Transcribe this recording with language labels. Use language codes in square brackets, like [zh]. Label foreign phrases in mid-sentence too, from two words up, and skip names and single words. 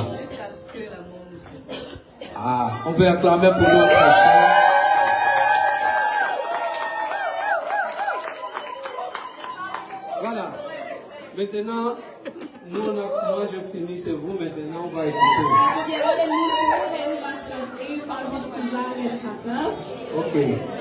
[fr] jusqu'à ce que la mort nous sépare. Ah, on peut acclamer pour notre sœur. Voilà. Maintenant, moi je finis, c'est vous. Maintenant, on va écouter. [de] Also wir wollen nun hören, was das Ehepaar sich zu sagen hat. Ne? Ok.